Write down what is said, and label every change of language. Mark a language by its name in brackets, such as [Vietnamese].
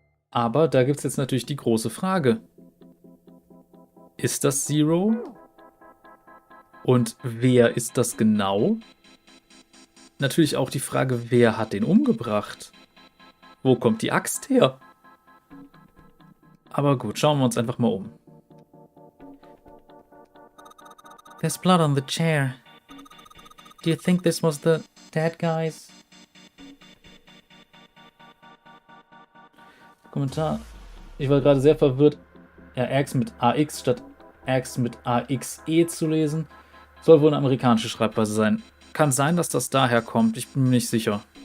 [German] Aber da gibt's jetzt natürlich die große Frage. Ist das Zero? Und wer ist das genau? Natürlich auch die Frage, wer hat den umgebracht? Wo kommt die Axt her? Aber gut, schauen wir uns einfach mal um. [English] There's blood on the chair. Do you think this was the dead guys? [German] Kommentar. Ich war gerade sehr verwirrt, RX mit AX statt X mit AXE zu lesen. Soll wohl eine amerikanische Schreibweise sein. Kann sein, dass das daher kommt. Ich bin mir nicht sicher.